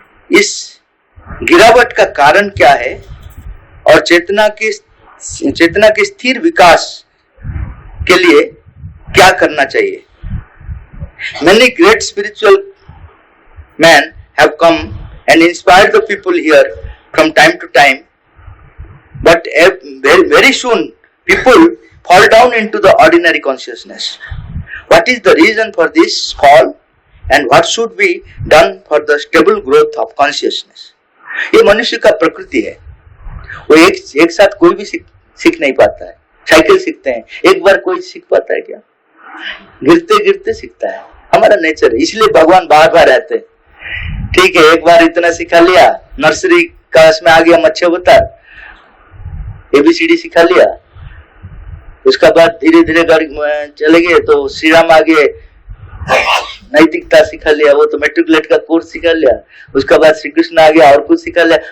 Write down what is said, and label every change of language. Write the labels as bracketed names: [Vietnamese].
[Hindi] इस गिरावट का कारण क्या है और चेतना के स्थिर विकास के लिए क्या करना चाहिए? [English] Many great spiritual men have come and inspired the people here from time to time, but very soon people fall down into the ordinary consciousness. What is the reason for this fall and what should be done for the stable growth of consciousness? [Hindi] ये मनुष्य का प्रकृति है, वो एक साथ कोई भी सीख नहीं पाता है। साइकिल सीखते हैं, एक बार कोई सीख पाता है क्या? गिरते गिरते सीखता है, हमारा नेचर है। इसलिए भगवान बार बार आते हैं। ठीक है, एक बार इतना सिखा लिया, नर्सरी क्लास में आ गया मच्छर ABCD सिखा लिया, उसका बाद धीरे धीरे चले गए तो श्री राम आ गए, नैतिकता सिखा लिया, वो तो मेट्रिकुलेट का कोर्स सिखा लिया, उसका बाद श्री कृष्ण आ गया और कुछ सिखा लिया।